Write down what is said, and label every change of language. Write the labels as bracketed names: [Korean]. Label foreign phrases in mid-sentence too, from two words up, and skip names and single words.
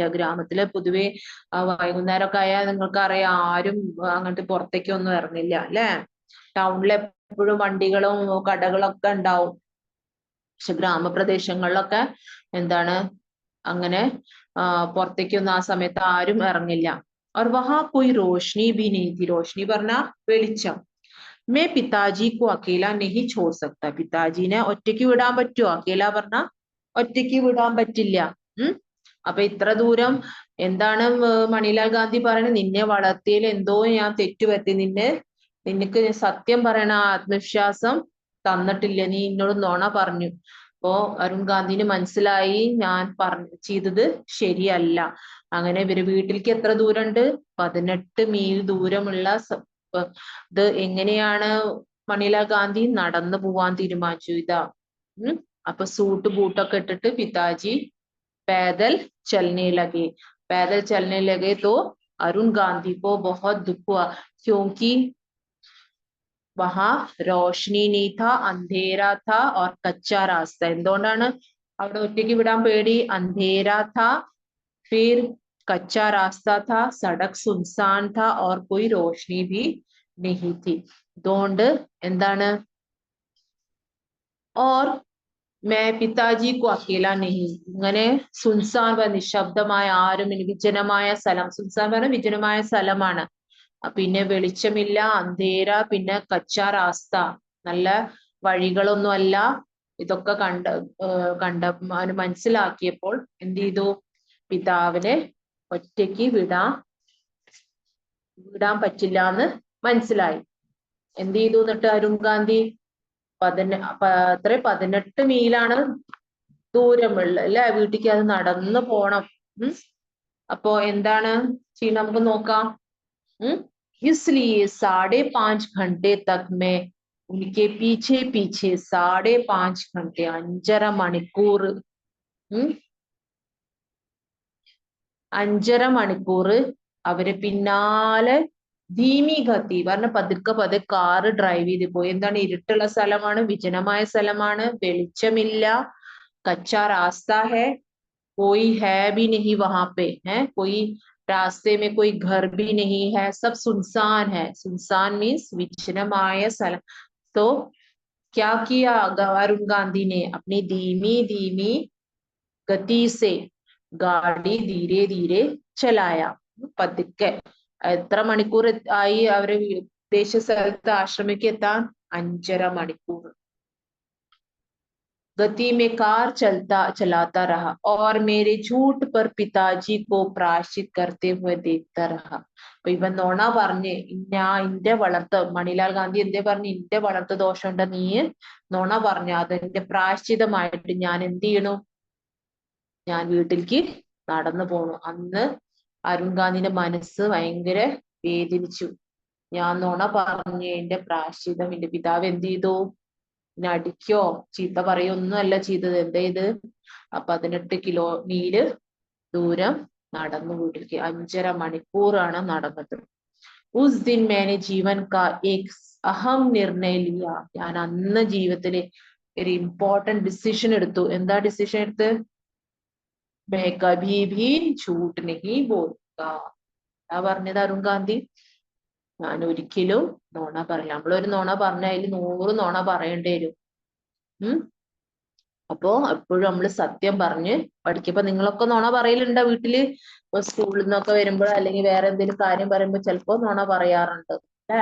[Malayalam] ഗ്രാമത്തിലെ പൊതുവെ വൈകുന്നേരമൊക്കെ ആയാൽ നിങ്ങൾക്ക് അറിയാം, ആരും അങ്ങോട്ട് പുറത്തേക്ക് ഒന്നും ഇറങ്ങില്ല അല്ലെ. ടൗണിൽ എപ്പോഴും വണ്ടികളും കടകളൊക്കെ ഉണ്ടാവും. പക്ഷെ ഗ്രാമപ്രദേശങ്ങളിലൊക്കെ എന്താണ് അങ്ങനെ പുറത്തേക്കൊന്നും ആ സമയത്ത് ആരും ഇറങ്ങില്ല. [Hindi] और वहां कोई रोशनी भी नहीं थी. [Malayalam] रोशनी പറഞ്ഞ വെളിച്ചം. [Hindi] मैं पिताजी को अकेला नहीं छोड़ सकता. [Malayalam] പിതാജീനെ ഒറ്റയ്ക്ക് വിടാൻ പറ്റുമോ? അക്കേല പറഞ്ഞ ഒറ്റയ്ക്ക് വിടാൻ പറ്റില്ല. അപ്പൊ ഇത്ര ദൂരം എന്താണ് മണിലാൽ ഗാന്ധി പറയുന്നത്? നിന്നെ വളർത്തിയതിൽ എന്തോ ഞാൻ തെറ്റുപറ്റി. നിനക്ക് സത്യം പറയണ ആത്മവിശ്വാസം തന്നിട്ടില്ല. നീ എന്നോട് നുണ പറഞ്ഞു. അപ്പോ അരുൺ ഗാന്ധിന് മനസ്സിലായി ഞാൻ ചെയ്തത് ശരിയല്ല. അങ്ങനെ ഇവര് വീട്ടിലേക്ക് എത്ര ദൂരമുണ്ട്? 18 മീൽ ദൂരമുള്ള ഇത് എങ്ങനെയാണ് മണിലാൽ ഗാന്ധി നടന്നു പോവാൻ തീരുമാനിച്ചു? ഇതാ. അപ്പൊ സൂട്ട് ബൂട്ടൊക്കെ ഇട്ടിട്ട് പിതാജി [Hindi] पैदल चलने लगे. पैदल चलने लगे तो अरुण गांधी को बहुत दुख हुआ, क्योंकि वहां रोशनी नहीं था, अंधेरा था और कच्चा रास्ता. [Malayalam] എന്തുകൊണ്ടാണ് അവിടെ ഒറ്റയ്ക്ക് വിടാൻ പേടി? [Hindi] अंधेरा था, फिर कच्चा रास्ता था, सड़क सुनसान था और कोई रोशनी भी नहीं थी. [Malayalam] അതുകൊണ്ട് എന്താണ്? [Hindi] और मैं पिताजी को अकेला नहीं. [Malayalam] ഇങ്ങനെ സുൻസാൻ, നിശബ്ദമായ, ആരും വിജനമായ സ്ഥലം. സുൻസാൻ പറഞ്ഞ വിജനമായ സ്ഥലമാണ്. പിന്നെ വെളിച്ചമില്ല, അന്ധേര, പിന്നെ [Hindi] कच्चा रास्ता, [Malayalam] നല്ല വഴികളൊന്നും അല്ല. ഇതൊക്കെ മനസ്സിലാക്കിയപ്പോൾ എന്ത് ചെയ്തു? പിതാവിനെ ഒറ്റയ്ക്ക് വിടാൻ പറ്റില്ല എന്ന് മനസ്സിലായി. എന്ത് ചെയ്തു എന്നിട്ട് അരുൺ ഗാന്ധി? 18 മീലാണ് ദൂരമുള്ള അല്ലെ വീട്ടിലേക്ക്. അത് നടന്നു പോണം. അപ്പോ എന്താണ് ചെയ്യണം നമുക്ക് നോക്കാം. [Hindi] इसलिए 5.5 घंटे तक मैं उनके पीछे 5.5 घंटे, [Malayalam] 5.5 മണിക്കൂർ, 5.5 മണിക്കൂർ അവരെ പിന്നാലെ [Hindi] धीमी गति [Malayalam] പറഞ്ഞ പതുക്കെ കാറ് ഡ്രൈവ് ചെയ്ത് പോയി. എന്താണ്? ഇരുട്ടുള്ള സ്ഥലമാണ്, വിജനമായ സ്ഥലമാണ്, വെളിച്ചമില്ല. [Hindi] कच्चा रास्ता है, कोई है भी नहीं वहां पे, है कोई रास्ते में कोई घर भी नहीं है, सब सुनसान है. सुनसान मीन्स [Malayalam] വിജനമായ സ്ഥലം. [Hindi] तो क्या किया अरुण गांधी ने? अपनी धीमी गति से गाड़ी धीरे धीरे चलाया. [Malayalam] പതുക്കെ എത്ര മണിക്കൂർ ആയി അവരെ ഉദ്ദേശ സ്ഥലത്ത് ആശ്രമിക്ക് എത്താൻ? 5.5 മണിക്കൂർ. [Hindi] गति में कार चलाता रहा और मेरे झूठ पर पिताजी को प्रायश्चित करते हुए देखता रहा. [Malayalam] അപ്പൊ ഇവൻ നുണ പറഞ്ഞ് ഇന്റെ മണിലാൽ ഗാന്ധി എന്തേ പറഞ്ഞു? ഇന്റെ വളർത്ത ദോഷം ഉണ്ട്, നീ നുണ പറഞ്ഞു, അതിന്റെ പ്രായശ്ചിതമായിട്ട് ഞാൻ എന്ത് ചെയ്യണു? ഞാൻ വീട്ടിലേക്ക് നടന്നു പോണു. അന്ന് അരുൺ ഗാന്ധിന്റെ മനസ്സ് ഭയങ്കര വേദനിച്ചു. ഞാൻ നുണ പറഞ്ഞതിന്റെ പ്രായശ്ചിതം എന്റെ പിതാവ് എന്ത് ചെയ്തു? പിന്നെ അടിക്കോ ചീത്ത പറയോ ഒന്നും അല്ല ചെയ്തത്. എന്താ ഇത്? 18 മീല് ദൂരം നടന്നു വീട്ടിലേക്ക്. 5.5 മണിക്കൂറാണ് നടന്നത്. [Hindi] उस दिन मैंने जीवन का एक अहम निर्णय लिया. [Malayalam] ഞാൻ അന്ന് ജീവിതത്തില് ഒരു [English] important decision [Malayalam] എടുത്തു. എന്താ ഡിസിഷൻ എടുത്ത്? [Hindi] मैं कभी भी झूठ नहीं बोलूंगा. [Malayalam] എന്താ പറഞ്ഞത് അരുൺ ഗാന്ധി? ഞാൻ ഒരിക്കലും നുണ പറയില്ല. നമ്മളൊരു നുണ പറഞ്ഞ അതിൽ 100 നുണ പറയേണ്ടി വരും. അപ്പോ എപ്പോഴും നമ്മൾ സത്യം പറഞ്ഞ് പഠിക്കും. ഇപ്പൊ നിങ്ങളൊക്കെ നുണ പറയലുണ്ടോ വീട്ടില്? ഇപ്പൊ സ്കൂളിൽ നിന്നൊക്കെ വരുമ്പോൾ അല്ലെങ്കിൽ വേറെ എന്തെങ്കിലും കാര്യം പറയുമ്പോൾ ചിലപ്പോ നുണ പറയാറുണ്ട് അല്ലേ?